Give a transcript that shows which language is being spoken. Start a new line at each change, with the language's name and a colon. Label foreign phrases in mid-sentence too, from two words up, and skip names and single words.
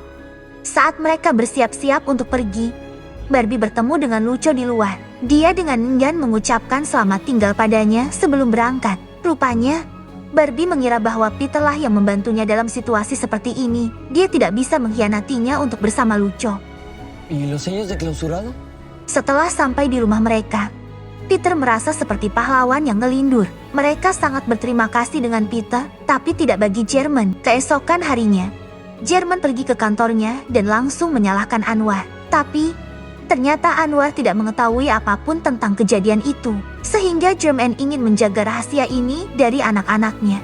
Indonesian: Saat mereka bersiap-siap untuk pergi, Barbie bertemu dengan Lucho di luar. Dia dengan enggan mengucapkan selamat tinggal padanya sebelum berangkat. Rupanya, Barbie mengira bahwa Peter lah yang membantunya dalam situasi seperti ini. Dia tidak bisa mengkhianatinya untuk bersama Lucho.
Spanish: ¿Y los sellos de clausurado?
Indonesian: Setelah sampai di rumah mereka, Peter merasa seperti pahlawan yang ngelindur. Mereka sangat berterima kasih dengan Peter, tapi tidak bagi Jerman. Keesokan harinya, Jerman pergi ke kantornya dan langsung menyalahkan Anwar. Tapi ternyata Anwar tidak mengetahui apapun tentang kejadian itu, sehingga Jerman ingin menjaga rahasia ini dari anak-anaknya.